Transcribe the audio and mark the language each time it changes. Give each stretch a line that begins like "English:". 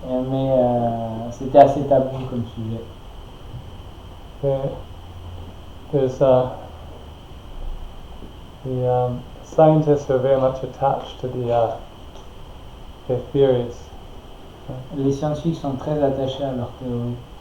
French: Mais c'était assez tabou comme sujet.
English: There's the scientists are very much attached to their theories.
French: Les scientifiques sont très attachés à leurs théories.